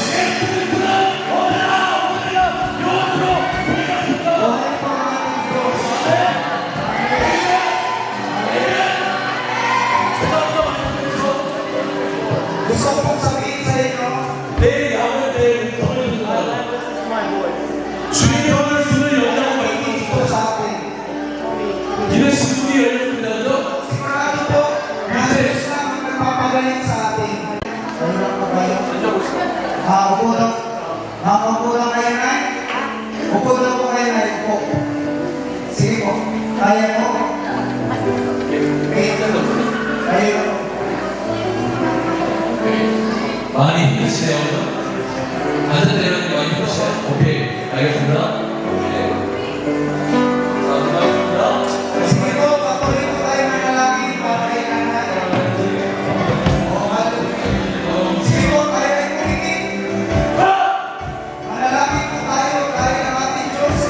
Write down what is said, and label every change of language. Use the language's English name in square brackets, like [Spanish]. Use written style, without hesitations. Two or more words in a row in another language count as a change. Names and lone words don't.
[Filipino] Buhay pa ang ating Diyos. Gusto ko pong sabihin sa inyo, [Korean] 내 양은 내 음성을 듣는다. 주님이 오늘 눈을 열라고 [Filipino] hindi po sa akin. [Korean] 믿으신 분이 열렸습니다. 그죠? [Filipino] Sigurado po, na Diyos lang ang nagpapagaling sa atin. Mahirap pa kayo? Upo daw. Upo daw kayo na. Upo daw po kayo na. Upo. Sige po. Kaya po. Kayo. [Korean] 많이 힘드시네요. 앉아 내려가는 게 많이 힘드시네요. 오케이. 알겠습니다. 네. 감사합니다. [Filipino] Sige po, patuloy po tayo manalangin para kay nanay. Sige po, tayo ay kumikit. Manalangin po tayo dahil ang ating Diyos